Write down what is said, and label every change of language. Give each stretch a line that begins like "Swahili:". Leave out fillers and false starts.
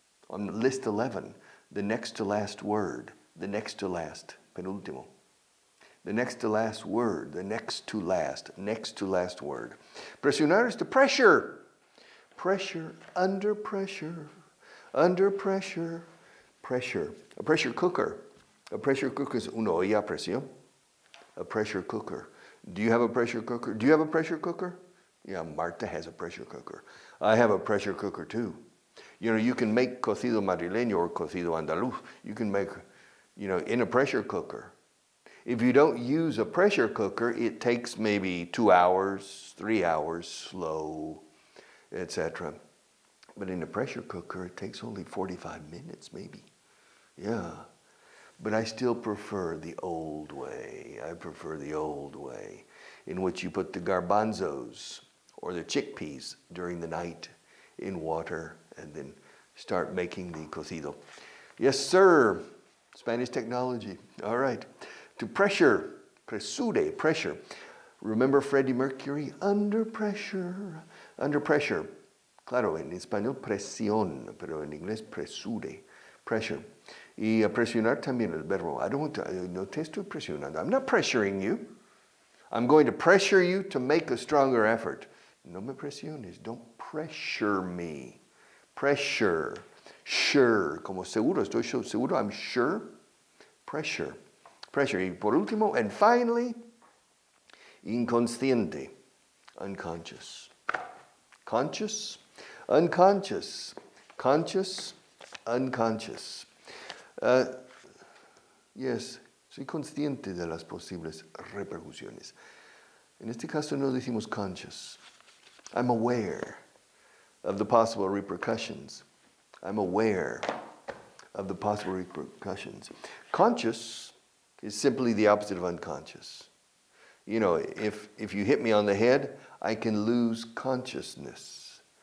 English: On list 11, the next to last word. The next to last, penúltimo. The next to last word, the next to last word. Presionar is to pressure. Pressure, under pressure, under pressure, pressure. A pressure cooker. A pressure cooker is
Spanish: una olla a presión.
English: A pressure cooker. Do you have a pressure cooker? Do you have a pressure cooker? Yeah, Marta has a pressure cooker. I have a pressure cooker too. You know, you can make cocido madrileño or cocido andaluz. You can make, in a pressure cooker. If you don't use a pressure cooker, it takes maybe 2 hours, 3 hours, slow, etc. But in a pressure cooker, it takes only 45 minutes, maybe. Yeah. But I still prefer the old way. I prefer the old way, in which you put the garbanzos or the chickpeas during the night in water and then start making the cocido. Yes, sir. Spanish technology. All right. To pressure, pressure, pressure. Remember Freddie Mercury? Under pressure, under pressure.
Spanish: Claro, en español presión, pero en inglés pressure, pressure. Y presionar también el verbo. No te estoy presionando.
English: I'm not pressuring you. I'm going to pressure you to make a stronger effort.
Spanish: No me presiones.
English: Don't pressure me. Pressure. Sure.
Spanish: Como seguro. Estoy seguro.
English: I'm sure. Pressure. Pressure.
Spanish: Y por último,
English: and finally,
Spanish: inconsciente, unconscious.
English: Conscious, unconscious. Conscious, unconscious.
Spanish: Yes, soy consciente de las posibles repercusiones. En este caso no decimos conscious.
English: I'm aware of the possible repercussions. I'm aware of the possible repercussions. Conscious is simply the opposite of unconscious. You know, if you hit me on the head, I can lose consciousness.